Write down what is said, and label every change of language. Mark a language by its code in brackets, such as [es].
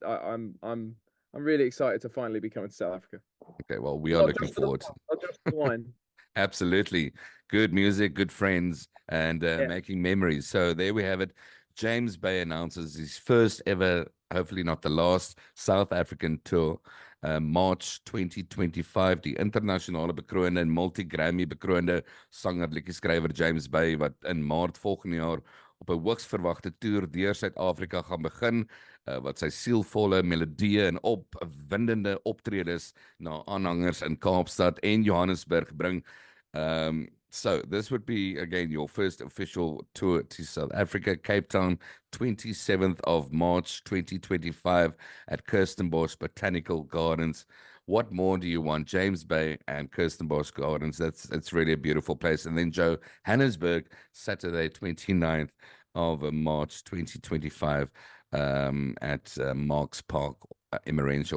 [en] no, I'm really excited to finally be coming to South Africa. Okay, well, we are looking forward. Not just for the wine. Absolutely. Good music, good friends, and Yeah. making memories. So there we have it. James Bay announces his first ever, hopefully not the last, South African tour. [af] March 2025, die internasionale bekroonde en multi-Grammy bekroonde sanger liedjieskrywer James Bay, wat in Maart volgende jaar op 'n hoogs verwagte toer deur Suid-Afrika gaan begin, wat sy sielvolle melodieë en opwindende optredes na aanhangers in Kaapstad en Johannesburg bring. [en] So this would be, again, your first official tour to South Africa, Cape Town, 27th of March, 2025 at Kirstenbosch Botanical Gardens. What more do you want? James Bay and Kirstenbosch Gardens. It's really a beautiful place. And then Johannesburg, Saturday, 29th of March, 2025 at Marks Park, Emmarentia.